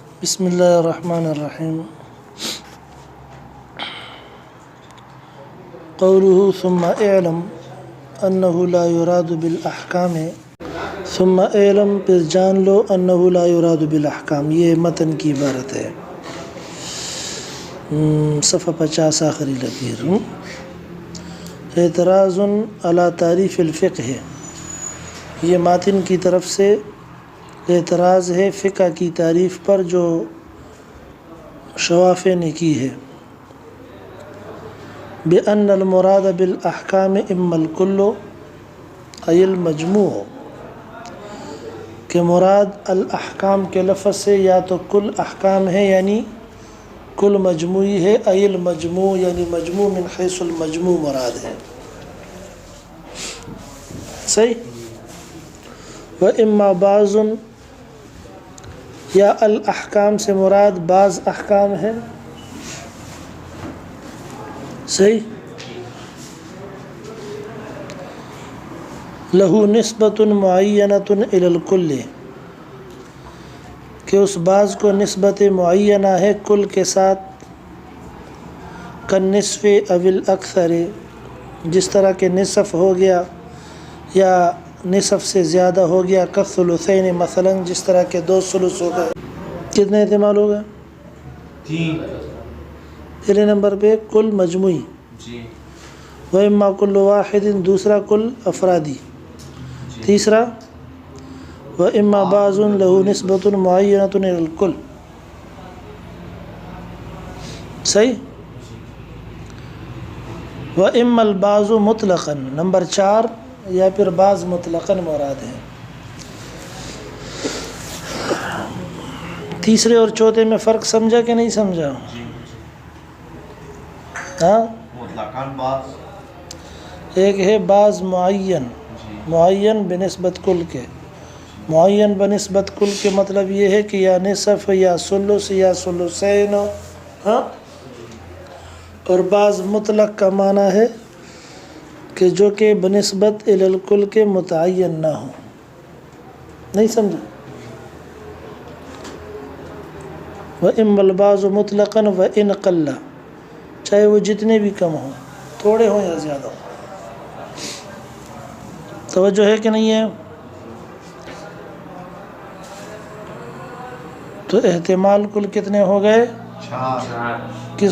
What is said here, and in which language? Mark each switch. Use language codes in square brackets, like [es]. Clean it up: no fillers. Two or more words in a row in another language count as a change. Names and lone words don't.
[ar] بسم اللہ الرحمن الرحیم قوله ثم اعلم انه لا يراد بالاحکام ثم اعلم [ur] پھر جان لو [ar] انه لا يراد بالاحکام، [ur] یہ متن کی عبارت ہے، صفحہ 50 آخری لکیر۔ [ar] اعتراض علی تعریف الفقہ [ur] ہے، یہ ماتن کی طرف سے اعتراض ہے فقہ کی تعریف پر جو شوافع نے کی ہے۔ [ar] بأن المراد بالاحکام اما الکل ای المجموع، [ur] کہ مراد الاحکام کے لفظ سے یا تو کل احکام ہے یعنی کل مجموعی ہے، [ar] ای المجموع یعنی مجموع من حیث المجموع [ur] مراد ہے، صحیح۔ [ar] و اما بعض، [ur] یا الاحکام سے مراد بعض احکام ہے، صحیح۔ [ar] لہو نسبت معینۃ الی الکل، [ur] کہ اس بعض کو نسبت معینہ ہے کل کے ساتھ، [ar] کالنصف او الاکثر، [ur] جس طرح کہ نصف ہو گیا یا نصف سے زیادہ ہو گیا، [ar] کالثلثین مثلا [ur] جس طرح کہ 2 ثلث ہو گئے۔ کتنے احتمال ہو گئے؟ 3۔ پہلے نمبر پہ کل مجموعی، جی۔ [ar] و اما کل واحد، [ur] دوسرا کل افرادی، تیسرا [ar] و اما بعض له نسبت معینۃ الی الکل، صحیح۔ و اما البعض مطلقا، [ur] نمبر 4 یا پھر بعض مطلقاً مراد ہے۔ تیسرے اور چوتھے میں فرق سمجھا کہ نہیں سمجھا؟ ہاں، مطلقاً بعض، ایک ہے بعض معین، معین بنسبت کل کے، معین بنسبت کل کے مطلب یہ ہے کہ یا نصف یا ثلث یا ثلثین، ہاں۔ اور بعض مطلق کا معنی ہے کہ جو کہ بنسبت الی الکل کے متعین نہ ہو، نہیں سمجھا؟ [ar] وَإِمَّا الْبَعْضُ مُطْلَقًا وَإِنْ قَلَّ، [ur] چاہے وہ جتنے بھی کم ہوں، تھوڑے ہوں یا زیادہ ہوں۔ توجہ ہے کہ نہیں ہے؟ تو احتمال کل کتنے ہو گئے؟ 4۔